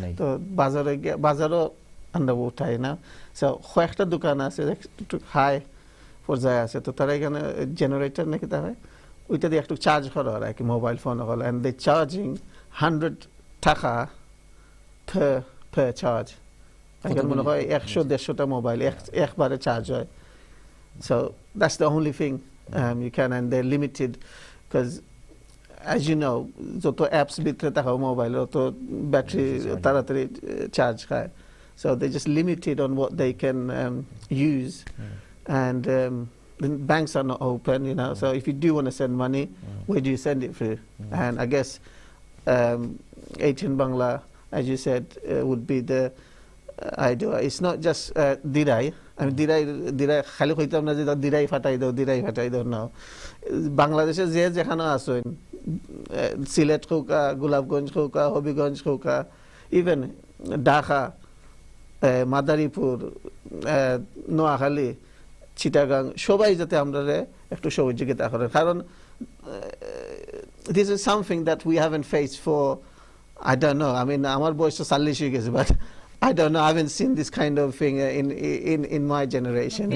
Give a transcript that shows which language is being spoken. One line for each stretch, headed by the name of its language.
Bangla: তো বাজারও আমরা উঠাই না। কয়েকটা দোকান আছে একটু হাই পর্যায়ে আছে, তো তারা এখানে জেনারেটর নাকি তা হয়, ওইটা দিয়ে একটু চার্জ করা হয় আর কি, মোবাইল ফোন হলো,
English: And they charging 100 taka per charge.
Bangla: এখানে মনে হয় 100-150টা মোবাইল একবারে চার্জ হয়।
English: So that's the only thing you can, and they're limited because as you know,
Bangla: যত অ্যাপস ভিতরে থাকা মোবাইল অত ব্যাটারি তাড়াতাড়ি চার্জ খায়।
English: So they're just limited on what they can use, and the banks are not open, you know. So if you do want to send money, where do you send it through? And I guess Asian Bangla, as you said, would be the idea. It's not just dirai. I mean,
Bangla: dirai খালি কইতাম না যে dirai ফাটাই দাও না। বাংলাদেশে যে যেখানে আছেন, সিলেট খোকা, গোলাপগঞ্জ খোকা, হবিগঞ্জ খোকা, ইভেন ঢাকা, মাদারীপুর, নোয়াখালী, চিটাগাং, সবাই যাতে আমরা একটু সহযোগিতা করেন, কারণ
English: this is something that we haven't faced for, I don't know, I mean,
Bangla: আমার bয়স তো 40 হয়ে গেছে,
English: but I don't know, I haven't seen this kind of thing in my generation.